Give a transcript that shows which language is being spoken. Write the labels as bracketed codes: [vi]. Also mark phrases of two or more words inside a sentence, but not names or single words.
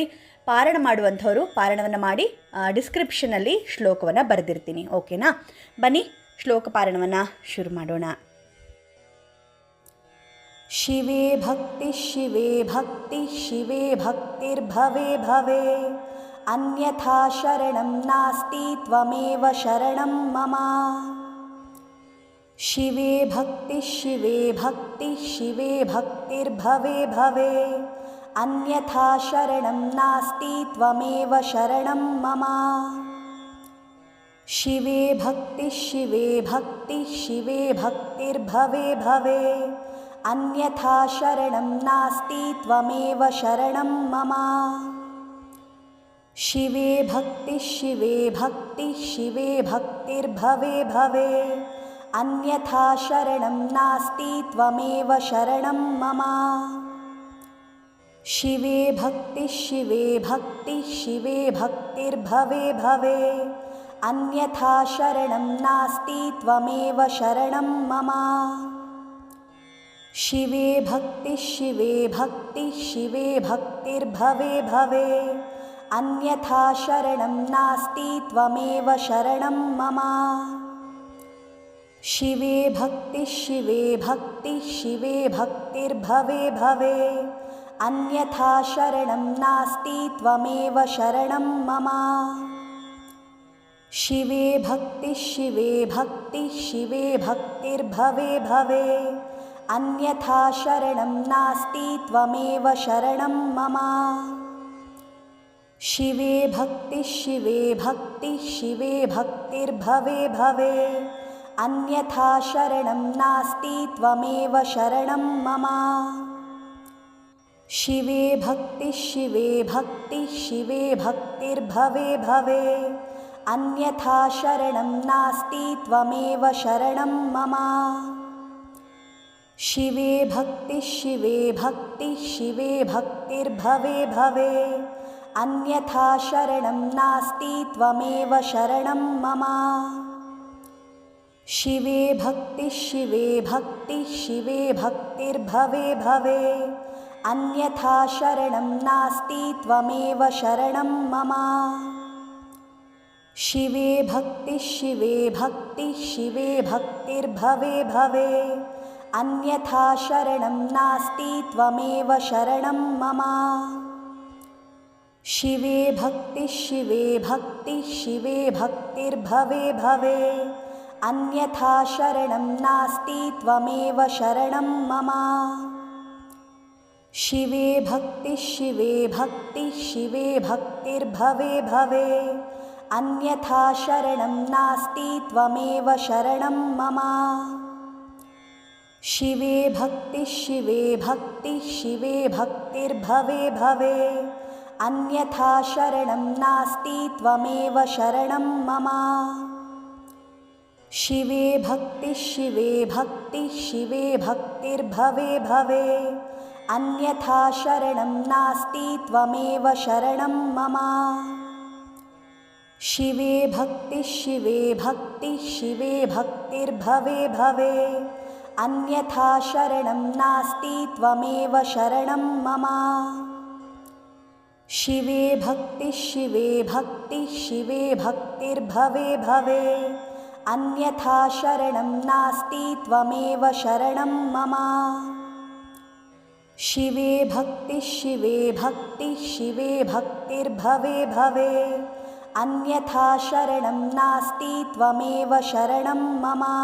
[kn] ಪಾರಾಯಣ ಮಾಡುವಂಥವರು ಪಾರಾಯಣವನ್ನು ಮಾಡಿ ಡಿಸ್ಕ್ರಿಪ್ಷನಲ್ಲಿ ಶ್ಲೋಕವನ್ನು ಬರೆದಿರ್ತೀನಿ. ಓಕೆನಾ? ಬನ್ನಿ ಶ್ಲೋಕ ಪಾರಾಯಣವನ್ನು ಶುರು ಮಾಡೋಣ. [sa] ಶಿವೇ ಭಕ್ತಿ ಶಿವೇ ಭಕ್ತಿ ಶಿವೇ ಭಕ್ತಿರ್ಭವೆ ಭವೆ ಅನ್ಯಥಾ ಶರಣಂ ನಾಸ್ತಿ ತ್ವಮೇವ ಶರಣಂ ಮಮ. ಶಿವೇ ಭಕ್ತಿ ಶಿವೇ ಭಕ್ತಿ ಶಿವೇ ಭಕ್ತಿರ್ಭವೆ ಭವೆ ಅನ್ಯಥಾ ಶರಣಂ ನಾಸ್ತಿ ತ್ವಮೇವ ಶರಣಂ ಮಮ. ಶಿವೇ ಭಕ್ತಿ ಶಿವೇ ಭಕ್ತಿ ಶಿವೇ ಭಕ್ತಿರ್ಭವೆ ಭವೆ ಅನ್ಯಥಾ ಶರಣಂ ನಾಸ್ತಿ ತ್ವಮೇವ ಶರಣಂ ಮಮ. ಶಿವೇ ಭಕ್ತಿ ಶಿವೇ ಭಕ್ತಿ ಶಿವೇ ಭಕ್ತಿರ್ಭವೆ ಭವೆ ಅನ್ಯಥಾ ಶರಣಂ ನಾಸ್ತಿ ತ್ವಮೇವ ಶರಣಂ ಮಮ. ಶಿವೇ ಭಕ್ತಿ ಶಿವೇ ಭಕ್ತಿ ಶಿವೇ ಭಕ್ತಿರ್ಭವೆ ಭವೆ ಅನ್ಯಥಾ ಶರಣಂ ನಾಸ್ತಿ ತ್ವಮೇವ ಶರಣಂ ಮಮ. ಶಿವೇ ಭಕ್ತಿ ಶಿವೇ ಭಕ್ತಿ ಶಿವೇ ಭಕ್ತಿರ್ಭವೆ ಭವೆ ಅನ್ಯಥಾ ಶರಣಂ ನಾಸ್ತಿ ತ್ವಮೇವ ಶರಣಂ ಮಮ. ಶಿವೇ ಭಕ್ತಿ ಶಿವೇ ಭಕ್ತಿ ಶಿವೇ ಭಕ್ತಿರ್ಭವೆ ಭವೆ ಅನ್ಯಥಾ ಶರಣಂ ನಾಸ್ತಿ ತ್ವಮೇವ ಶರಣಂ ಮಮ. ಶಿವೇ ಭಕ್ತಿ ಶಿವೇ ಭಕ್ತಿ ಶಿವೇ ಭಕ್ತಿರ್ಭವೆ ಭವೆ ಅನ್ಯಥಾ ಶರಣಂ ನಾಸ್ತಿ ತ್ವಮೇವ ಶರಣಂ ಮಮ. ಶಿವೇ ಭಕ್ತಿ ಶಿವೇ ಭಕ್ತಿ ಶಿವೇ ಭಕ್ತಿರ್ಭವೆ ಭವೆ ಅನ್ಯಥಾ ಶರಣಂ ನಾಸ್ತಿ ತ್ವಮೇವ ಶರಣಂ ಮಮ. ಶಿವೇ ಭಕ್ತಿ ಶಿವೇ ಭಕ್ತಿ ಶಿವೇ ಭಕ್ತಿರ್ಭವೆ ಭವೆ ಅನ್ಯಥಾ ಶರಣಂ ನಾಸ್ತಿ ತ್ವಮೇವ ಶರಣಂ ಮಮ. ಶಿವೇ ಭಕ್ತಿ ಶಿವೇ ಭಕ್ತಿ ಶಿವೇ ಭಕ್ತಿರ್ಭವೆ ಭವೆ ಅನ್ಯಥಾ ಶರಣಂ ನಾಸ್ತಿ ತ್ವಮೇವ ಶರಣಂ ಮಮ. ಶಿವೇ ಭಕ್ತಿ ಶಿವೇ ಭಕ್ತಿ ಶಿವೇ ಭಕ್ತಿರ್ಭವೆ ಭವೆ ಅನ್ಯಥಾ ಶರಣಂ ನಾಸ್ತಿ ತ್ವಮೇವ ಶರಣಂ ಮಮ. ಶಿವೇ ಭಕ್ತಿ ಶಿವೇ ಭಕ್ತಿ ಶಿವೇ ಭಕ್ತಿರ್ಭವೆ ಭವೆ ಅನ್ಯಥಾ ಶರಣಂ ನಾಸ್ತಿ ತ್ವಮೇವ ಶರಣಂ ಮಮ. ಶಿವೇ ಭಕ್ತಿ ಶಿವೇ ಭಕ್ತಿ ಶಿವೇ ಭಕ್ತಿರ್ಭವೆ ಭವೆ ಅನ್ಯಥಾ ಶರಣಂ ನಾಸ್ತಿ ತ್ವಮೇವ ಶರಣಂ ಮಮ. ಶಿವೇ ಭಕ್ತಿ ಶಿವೇ ಭಕ್ತಿ ಶಿವೇ ಭಕ್ತಿರ್ಭವೆ ಭವೆ ಅನ್ಯಥಾ ಶರಣಂ ನಾಸ್ತಿ ತ್ವಮೇವ ಶರಣಂ ಮಮ. ಶಿವೇ ಭಕ್ತಿ ಶಿವೇ ಭಕ್ತಿ ಶಿವೇ ಭಕ್ತಿರ್ಭವೆ ಭವೆ ಅನ್ಯಥಾ ಶರಣಂ ನಾಸ್ತಿ ತ್ವಮೇವ ಶರಣಂ ಮಮ. ಶಿವೇ ಭಕ್ತಿ ಶಿವೇ ಭಕ್ತಿ ಶಿವೇ ಭಕ್ತಿರ್ಭವೆ ಭವೆ ಅನ್ಯಥಾ ಶರಣಂ ನಾಸ್ತಿ ತ್ವಮೇವ ಶರಣಂ ಮಮ. ಶಿವೇ ಭಕ್ತಿ ಶಿವೇ ಭಕ್ತಿ ಶಿವೇ ಭಕ್ತಿರ್ಭವೆ ಭವೆ ಅನ್ಯಥಾ ಶರಣಂ ನಾಸ್ತಿ ತ್ವಮೇವ ಶರಣಂ ಮಮ. ಶಿವೇ ಭಕ್ತಿ ಶಿವೇ ಭಕ್ತಿ ಶಿವೇ ಭಕ್ತಿರ್ಭವೆ ಭವೆ ಅನ್ಯಥಾ ಶರಣಂ ನಾಸ್ತಿ ತ್ವಮೇವ ಶರಣಂ ಮಮ. शिवे भक्तिः शिवे भक्तिः शिवे भक्तिर्भवे भवे अन्यथा शरणं नास्ति त्वमेव शरणं मम।